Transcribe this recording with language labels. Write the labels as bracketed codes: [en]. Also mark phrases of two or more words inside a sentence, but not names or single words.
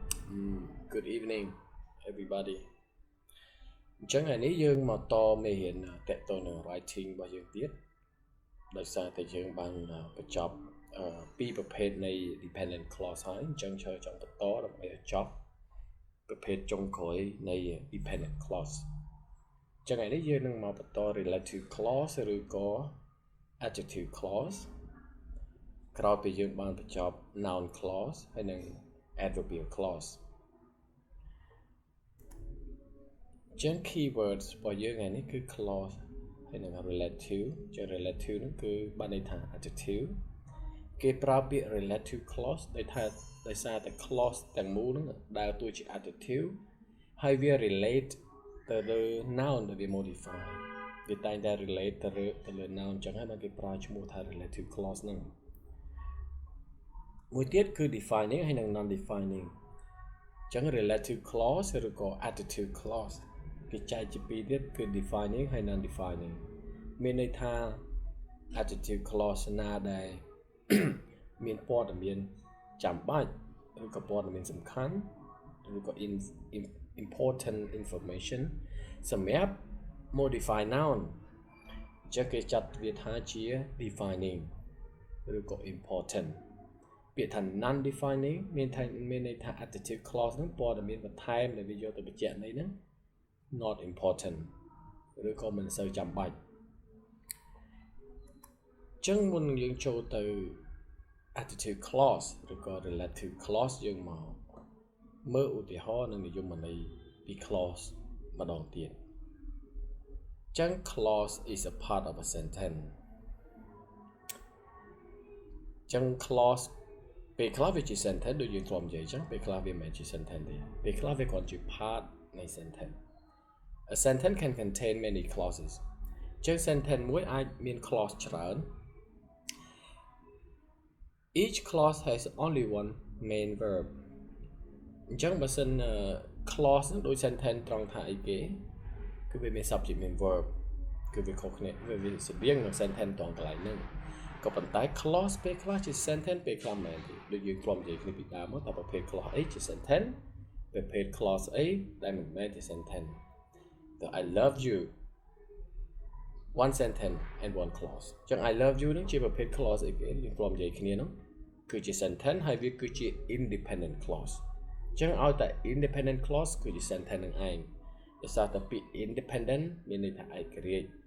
[en] Good evening everybody [km] អញ្ចឹងថ្ងៃនេះយើងមកតមេរៀនតកតទៅនឹង writing របស់យើងទៀតដោយសារតែយើងបានបញ្ចប់ពីរប្រភេទនៃ [en] dependent clause [km] ហើយអញ្ចឹងចង់បន្តដើម្បីឲ្យចប់ប្រភេទចុងក្រោយនៃ [en] dependent clause [km] អញ្ចឹងថ្ងៃនេះយើងនឹងមកបន្ត [en] relative clause [km] ឬក៏ [en] adjective clause [km] ក្រោយពីយើងបានបញ្ចប់ [en] noun clause [km] ហើយនិង [en] adverbial clause [km] ចឹង keywords របស់យើងថ្ងៃនេះគឺ clause ហើយនឹង relative ចឹង relative ហ្នឹងគឺបានន័យថា adjective គេប្រើពាក្យ [en] relative clause [km] ដោយសារតែ clause ទាំងមូលហ្នឹងដើរតួជា adjective ហើយវា relate ទៅលើ noun ដែលវា modify វាតែងតែ relate ទៅលើ noun ចឹងហើយបានគេប្រើឈ្មោះថា [en] relative clause [km] ហ្នឹង មួយទៀតគឺ defining ហើយនិង [en] non defining [km] ចឹង [en] relative clause [km] ឬក៏ [en] adjective clause [km] គេចែកជាពីរទៀតគឺ defining ហើយ [en] non defining [km] មានន័យថា [en] adjective clause [km] ណាដែល មានព័ត៌មានចាំបាច់ឬក៏ព័ត៌មានសំខាន់ឬក៏ [en] important information [km] សម្រាប់ [en] modify noun [km] ចឹងគេចាត់វាថាជា defining ឬក៏ important ពាក្យថា [en] non defining [km] មានន័យថា [en] adjective clause [km] ហ្នឹងព័ត៌មានបន្ថែមដែលវាយកទៅបញ្ជាក់ន័យហ្នឹង [en] not important [km] ឬក៏មិនសូវចាំបាច់ចឹងមុននឹងយើងចូលទៅ [en] adjective clause [km] ឬក៏ [en] relative clause [km] យើងមកមើលឧទាហរណ៍និងនិយមន័យពី clause ម្ដងទៀតចឹង [en] clause is a part of a sentence [km] ចឹង clause ពេលខ្លះវាជា sentence ដូចយើងធ្លាប់និយាយចឹងពេលខ្លះវាមិនមែនជា sentence ទេពេលខ្លះវាគ្រាន់ជា part នៃ sentence [en] A sentence can contain many clauses [km] ចឹង sentence មួយអាចមាន clause ច្រើន [en] Each clause has only one main verb [km] អញ្ចឹងបើសិន clause ហ្នឹងដូច sentence ត្រង់ថាអីគេគឺវាមាន subject មាន verb គឺវាខុសគ្នាវាស្តៀងនឹង sentence ត្រង់កន្លែងហ្នឹងក៏ប៉ុន្តែ clause ពេលខ្លះជា sentence ពេលខ្លះមិនមែនទេដូចយើងធ្លាប់និយាយគ្នាពីដើមមកថាប្រភេទ clause អីជា sentence ប្រភេទ clause អីដែលមិនមែនជា sentence [en] the I love you one sentence and one clause [km] ចឹង [en] I love you [km] ហ្នឹងជាប្រភេទ clause អីគេយើងធ្លាប់និយាយគ្នាហ្នឹងគឺជា sentence ហើយវាគឺជា [en] independent clause [km] ចឹងឲ្យតែ [en] independent clause [km] គឺជា sentence នឹងឯងដោយសារតែពាក្យ independent មានន័យថាឯករាជ្យ